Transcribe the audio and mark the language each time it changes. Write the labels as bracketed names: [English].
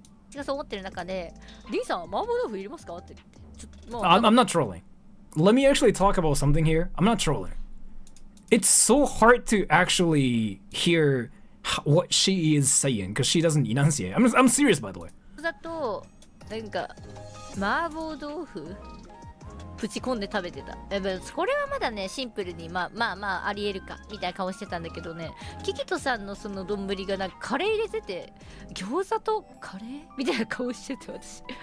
[Japanese] 私がそう思ってる中で、D さんは麻婆豆腐いりますかって言って。ちょっともう [English] I'm not trolling. Let me actually talk about something here. I'm not trolling. It's so hard to actually hear what she is saying because she doesn't enunciate. I'm serious, by the way. [Japanese] だとなんか麻婆豆腐プチ込んで食べてた。これはまだねシンプルにまあありえるかみたいな顔してたんだけどね、キキトさんのその丼がなんかカレー入れてて、餃子とカレーみたいな顔してて私。